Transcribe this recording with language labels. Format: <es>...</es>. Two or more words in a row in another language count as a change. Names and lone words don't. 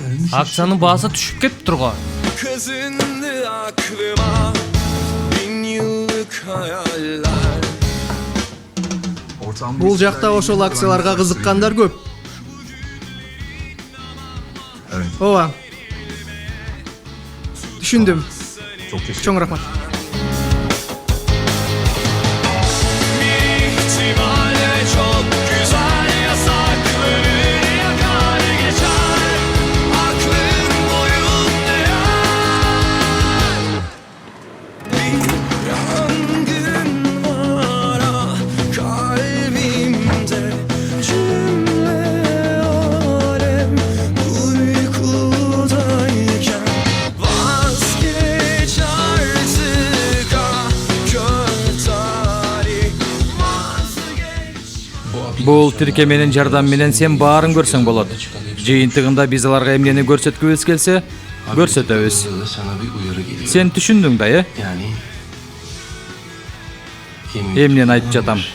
<ky>Акциянын баасы түшүп кетиптир го.</ky> <tr>Kazındı aklıma 1000 yıllık hayaller.</tr> <ky>Бул жакта ошол акцияларга кызыккандар көп. Ооба. Түшүндүм. Чоң рахмат.</ky> <tr>İhtimalle çok güzel yasakları yakar geçer. Aklım boyunca bir yangın var ah kalbimde. Cümle alem uykudayken vazgeç artık ah kör tarih.</tr> <ky>Бул тиркеменин жардамы менен сен баарын көрсөң болот. Жыйынтыгында биз аларга эмнени көрсөткүбүз келсе, көрсөтөбүз. Сен түшүндүң да, э? Эмнени айтып жатам?</ky>